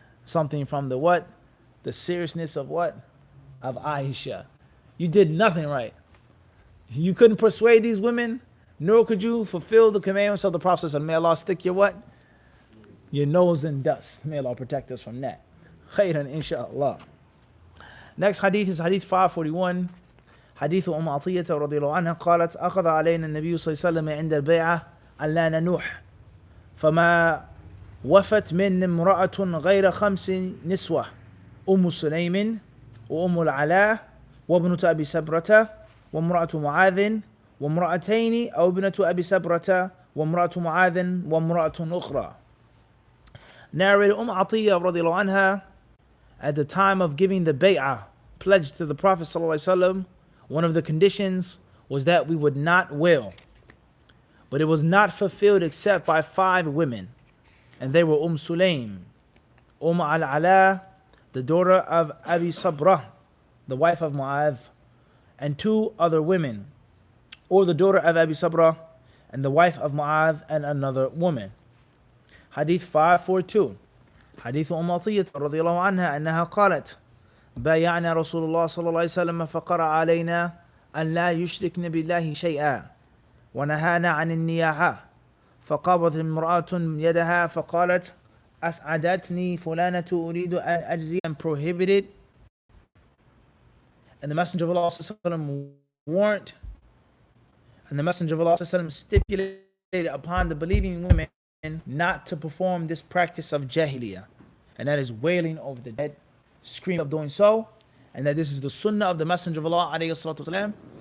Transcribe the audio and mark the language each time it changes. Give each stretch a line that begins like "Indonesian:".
English: Something from the what? The seriousness of what? Of Aisha. You did nothing right. You couldn't persuade these women, nor could you fulfill the commandments of the Prophet. May Allah stick your what? Your nose in dust. May Allah protect us from that. Khairan, inshallah. Next hadith is hadith 541.
Arabic: حديث عطية رضي الله عنها قالت أخذ علينا النبي صلى الله عليه وسلم عند البيعة ألا ننوح فما وفت من امرأة غير 5 نسوة أم سليم وأم العلاء وابنة أبي سبرة وامرأة معاذ وامرأتين أو ابنة أبي سبرة وامرأة معاذ وامرأة أخرى.
English: Narrated Atiyah رضي الله عنها, at the time of giving the bay'ah, pledge to the Prophet ﷺ, one of the conditions was that we would not wail. But it was not fulfilled except by 5 women. And they were Sulaym, al-Ala, the daughter of Abi Sabra, the wife of Mu'adh, and 2 other women, or the daughter of Abi Sabra and the wife of Mu'adh and another woman. Hadith 542.
Arabic: حديث عطية رضي الله عنها أنها قالت بايعنا رسول الله صلى الله عليه وسلم فقرأ علينا أن لا يشركن بالله شيئا ونهانا عن النياحة فقبضت امرأة يدها فقالت أسعدتني فلانة أريد أن أجزي
English: and prohibited. And the Messenger of Allah صلى الله عليه وسلم warned, and the Messenger of Allah صلى الله عليه وسلم stipulated upon the believing women not to perform this practice of jahiliyyah, and that is wailing over the dead, scream of doing so, and that this is the sunnah of the Messenger of Allah alayhi salatu wasalam.